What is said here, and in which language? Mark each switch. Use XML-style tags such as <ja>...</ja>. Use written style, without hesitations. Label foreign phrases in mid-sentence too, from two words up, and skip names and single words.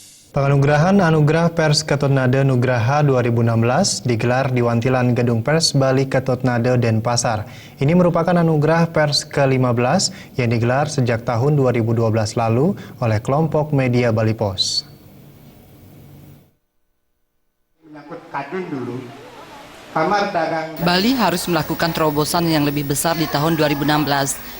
<id>Penganugerahan Anugerah Pers Ketotnade Nugraha 2016 digelar di Wantilan Gedung Pers Bali Ketotnade Denpasar. Ini merupakan anugerah pers ke-15 yang digelar sejak tahun 2012 lalu oleh kelompok media Bali Pos. Bali harus melakukan terobosan yang lebih besar di tahun 2016.</id>